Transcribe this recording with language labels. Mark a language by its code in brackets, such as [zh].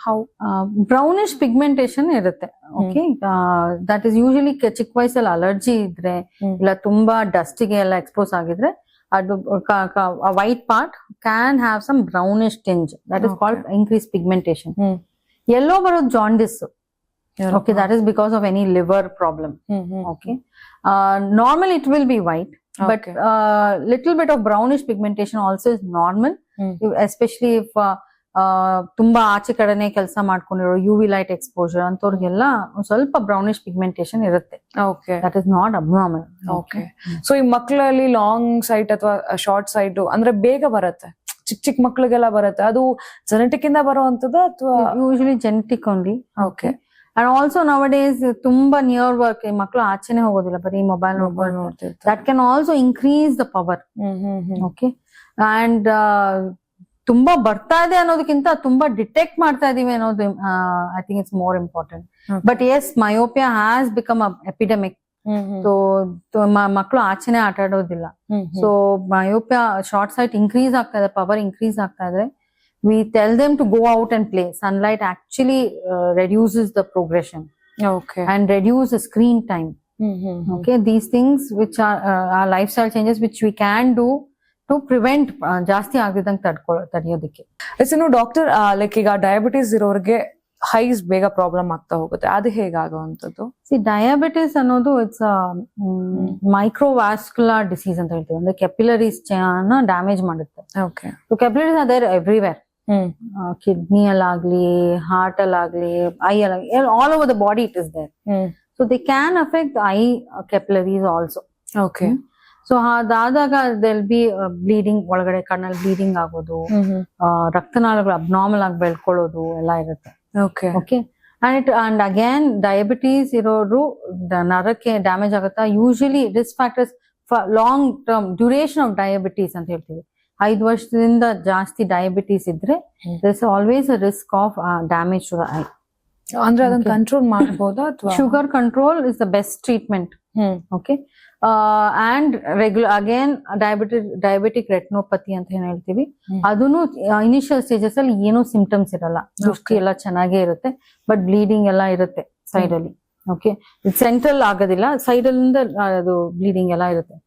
[en] how [kn] brownish pigmentation ಇರುತ್ತೆ. [en] okay, that is usually [kn] ಚಿಕ್ಕ ವಯಸ್ಸಲ್ಲಿ ಅಲರ್ಜಿ ಇದ್ರೆ ಇಲ್ಲ ತುಂಬಾ ಡಸ್ಟ್ ಗೆ ಎಲ್ಲ ಎಕ್ಸ್ಪೋಸ್ ಆಗಿದ್ರೆ ಅದು [en] White part can have some brownish tinge. That is called increase pigmentation. Yellow ಬರೋದು jaundice. Okay, that is because of any liver problem. Okay, normally it will be white, but little bit of brownish pigmentation also is normal, especially if [kn] ತುಂಬಾ ಆಚೆ ಕಡೆನೆ ಕೆಲಸ ಮಾಡ್ಕೊಂಡಿರೋ [en] UV light exposure [kn] ಅಂತವ್ರಿಗೆಲ್ಲ ಸ್ವಲ್ಪ brownish pigmentation ಇರುತ್ತೆ. [en] Okay, that is not abnormal. [kn] Okay. So ಈ ಮಕ್ಕಳಲ್ಲಿ long site ಅಥವಾ ಶಾರ್ಟ್ ಸೈಟ್ ಅಂದ್ರೆ ಬೇಗ ಬರುತ್ತೆ, ಚಿಕ್ಕ ಮಕ್ಳಿಗೆಲ್ಲ ಬರುತ್ತೆ, ಅದು ಜೆನೆಟಿಕ್ ಇಂದ ಬರುವಂತದ್ದು ಅಥವಾ? [en] Usually genetic only. Okay. And also nowadays [kn] ತುಂಬಾ ನಿಯರ್ ವರ್ಕ್ ಮಕ್ಕಳು ಆಚೆನೆ ಹೋಗೋದಿಲ್ಲ, ಬರೀ ಮೊಬೈಲ್ ನೋಡ್ತಿರ್ತಾರೆ. [en] That can also increase the power. Okay. And [kn] ತುಂಬಾ ಬರ್ತಾ ಇದೆ ಅನ್ನೋದಕ್ಕಿಂತ ತುಂಬಾ ಡಿಟೆಕ್ಟ್ ಮಾಡ್ತಾ ಇದೀವಿ ಅನ್ನೋದು [en] I think it's more important. But yes, myopia has become a epidemic. So [kn] ಮಕ್ಕಳು ಆಚೆನೆ ಆಟ ಆಡೋದಿಲ್ಲ. [en] So myopia short sight increase ಆಗ್ತಾ ಇದೆ, power increase ಆಗ್ತಾ ಇದೆ. We tell them to go out and play. Sunlight actually reduces the progression. Okay. And reduce the screen time. Okay, these things which are lifestyle changes which we can do to prevent [kn] ಜಾಸ್ತಿ ಆಗದಂಗೆ ತಡೆಯೋದಕ್ಕೆ. Doctor, like ಈಗ diabetes ಇರೋರಿಗೆ ice ಬೇಗ problem ಆಗ್ತಾ ಹೋಗುತ್ತೆ, ಅದು ಹೇಗಾಗುವಂತದ್ದು? [en] Diabetes ಅನ್ನೋದು it's microvascular disease ಅಂತ ಹೇಳ್ತೀವಿ. [kn] ಅಂದ್ರೆ ಕೆಪಿಲರೀಸ್ ಡ್ಯಾಮೇಜ್ ಮಾಡುತ್ತೆ. [en] Okay. So capillaries are there everywhere. Kidney ಅಲ್ಲಾಗ್ಲಿ, heart ಅಲ್ಲಾಗ್ಲಿ, eye ಅಲ್ಲಾಗ್ಲಿ, all over the body it is there. So they can affect eye capillaries also. Okay. [kn] So ಅದಾದಾಗ [en] they'll be bleeding, [kn] ಒಳಗಡೆ ಕಣ್ಣಲ್ಲಿ bleeding ಆಗೋದು, ರಕ್ತನಾಳಗಳು abnormal ಆಗಿ ಬೆಳ್ಕೊಳ್ಳೋದು ಎಲ್ಲ ಇರುತ್ತೆ. [en] Okay. Okay. [kn] And again diabetes ಇರೋರು ನರಕ್ಕೆ damage ಆಗುತ್ತಾ. [en] Usually risk factors long term duration of diabetes ಅಂತ ಹೇಳ್ತೀವಿ. [kn] 5 ವರ್ಷದಿಂದ ಜಾಸ್ತಿ ಡಯಾಬಿಟೀಸ್ ಇದ್ರೆ [en] there is always a risk of damage to the eye. [kn] ಅಂದ್ರೆ ಅದನ್ನ ಕಂಟ್ರೋಲ್ ಮಾಡಬಹುದಾ ಅಥವಾ? [en] Sugar control is the best treatment. Okay. And regular again diabetic retinopathy [kn] ಅಂತ ಏನ್ ಹೇಳ್ತೀವಿ, ಅದನ್ನು ಇನಿಷಿಯಲ್ ಸ್ಟೇಜಸ್ ಅಲ್ಲಿ ಏನೂ ಸಿಂಪ್ಟಮ್ಸ್ ಇರಲ್ಲ, ದೃಷ್ಟಿ ಎಲ್ಲ ಚೆನ್ನಾಗೇ ಇರುತ್ತೆ, ಬಟ್ ಬ್ಲೀಡಿಂಗ್ ಎಲ್ಲ ಇರುತ್ತೆ ಸೈಡ್ ಅಲ್ಲಿ. ಓಕೆ. ಸೆಂಟ್ರಲ್ ಆಗೋದಿಲ್ಲ, ಸೈಡ್ ಅಲ್ಲಿಂದ ಅದು ಬ್ಲೀಡಿಂಗ್ ಎಲ್ಲ ಇರುತ್ತೆ.